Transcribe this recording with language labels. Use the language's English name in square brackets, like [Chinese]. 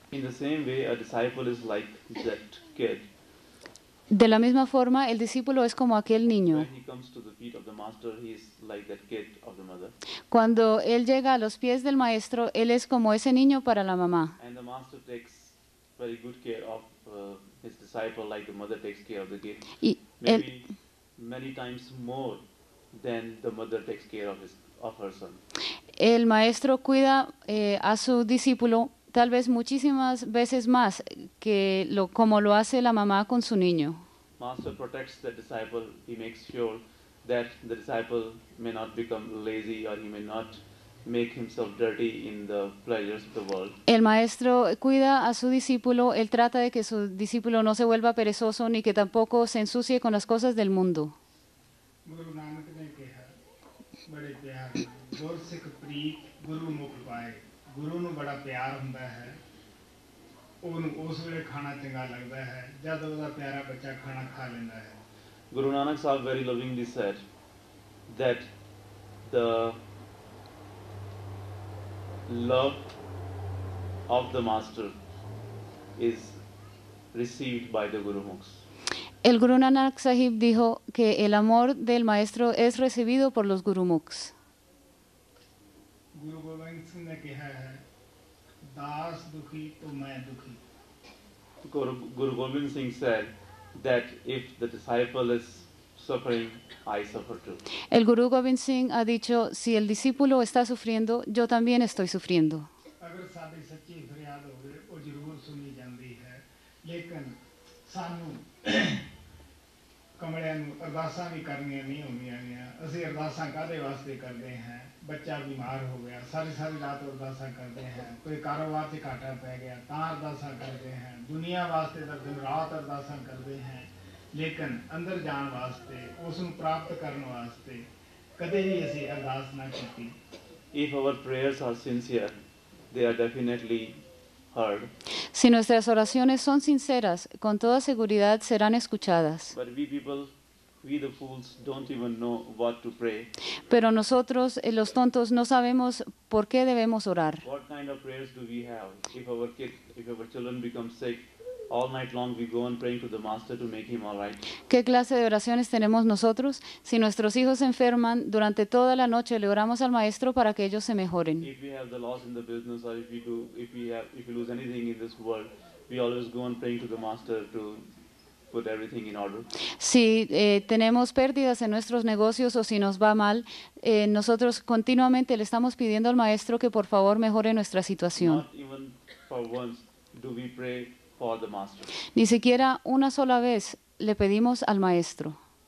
[English] In the same way, a disciple is like that kid. [Spanish] De la misma forma, el discípulo es como aquel niño. [English] When he comes to the feet of the master, he is like that kid of the mother. [Spanish] Cuando él llega a los pies del maestro, él es como ese niño para la mamá. [English] And the master takes very good care of his disciple like the mother takes care of the kid. [Spanish] Y [English] Maybe many times more than the mother takes care of her son. [Spanish] el maestro cuida a su discípulo tal vez muchísimas veces más que como lo hace la mamá con su niño. [English] Master protects the disciple. He makes sure that the disciple may not become lazy or he may not make himself dirty in the pleasures of the world. [Spanish] El maestro cuida a su discípulo, él trata de que su discípulo no se vuelva perezoso ni que tampoco se ensucie con las cosas del mundo. [Punjabi] Guru Nanak ਨੇ ਕਿਹਾ ਬੜੇ ਪਿਆਰ ਨਾਲ ਗੁਰਸਿੱਖ ਪ੍ਰੀਤ ਗੁਰੂ ਮੁਖ ਪਾਏ ਗੁਰੂ ਨੂੰ ਬੜਾ ਪਿਆਰ ਹੁੰਦਾ ਹੈ ਉਹਨੂੰ ਉਸ ਵੇਲੇ ਖਾਣਾ ਚੰਗਾ ਲੱਗਦਾ ਹੈ ਜਦ ਉਹਦਾ ਪਿਆਰਾ ਬੱਚਾ ਖਾਣਾ ਖਾ ਲੈਂਦਾ ਹੈ [English] Guru Nanak Sahib very lovingly said that the love of the master is received by the Guru Mukhs. [Spanish] El Guru Nanak Sahib dijo que el amor del maestro es recibido por los Gurumukhs. [Punjabi] Guru Gobind Singh ਨੇ ਕਿਹਾ ਹੈ ਦਾਸ ਦੁਖੀ ਤੋ ਮੈਂ ਦੁਖੀ [English] Guru Gobind Singh said that if the disciple is suffering, I suffer too. [Spanish] El Guru Gobind Singh ha dicho, si el discípulo está sufriendo, yo también estoy sufriendo. [Punjabi] ਅਗਰ ਸਾਡੀ ਸੱਚੀ ਫਰਿਆਦ ਹੋਵੇ ਉਹ ਜ਼ਰੂਰ ਸੁਣੀ ਜਾਂਦੀ ਹੈ ਲੇਕਿਨ ਸਾਨੂੰ ਕਮਲਿਆਂ ਨੂੰ ਅਰਦਾਸਾਂ ਵੀ ਕਰਨੀਆਂ ਨਹੀਂ ਹੁੰਦੀਆਂ ਨੇ ਅਸੀਂ ਅਰਦਾਸਾਂ ਕਾਹਦੇ ਵਾਸਤੇ ਕਰਦੇ ਹਾਂ ਬੱਚਾ ਬਿਮਾਰ ਹੋ ਗਿਆ ਸਾਰੀ ਰਾਤ ਅਰਦਾਸਾਂ ਕਰਦੇ ਹਾਂ ਕੋਈ ਕਾਰੋਬਾਰ 'ਚ ਘਾਟਾ ਪੈ ਗਿਆ ਤਾਂ ਅਰਦਾਸਾਂ ਕਰਦੇ ਹਾਂ ਦੁਨੀਆ ਵਾਸਤੇ ਤਾਂ ਦਿਨ ਰਾਤ ਅਰਦਾਸਾਂ ਕਰਦੇ ਹਾਂ ਲੇਕਿਨ ਅੰਦਰ ਜਾਣ ਵਾਸਤੇ ਉਸ ਨੂੰ ਪ੍ਰਾਪਤ ਕਰਨ ਵਾਸਤੇ ਕਦੇ ਵੀ ਅਸੀਂ ਅਰਦਾਸ ਨਾ ਕੀਤੀ [English] If our prayers are sincere, they are definitely heard. [Spanish] Si nuestras oraciones son sinceras, con toda seguridad serán escuchadas. [English] But we people, we the fools, don't even know what to pray. [Spanish] Pero nosotros, los tontos, no sabemos por qué debemos orar. [English] What kind of prayers do we have? If our children become sick all night long we go on praying to the Master to make him all right. [Spanish] ¿Qué clase de oraciones tenemos nosotros? Si nuestros hijos se enferman, durante toda la noche le oramos al Maestro para que ellos se mejoren. [English] If we have the loss in the business, or if we lose anything in this world, we always go on praying to the Master to put everything in order. [Spanish] Si tenemos pérdidas en nuestros negocios o si nos va mal, nosotros continuamente le estamos pidiendo al Maestro que por favor mejore nuestra situación. [English] Not even for once do we pray for the Master. [Spanish] Ni siquiera una sola vez le pedimos al Maestro.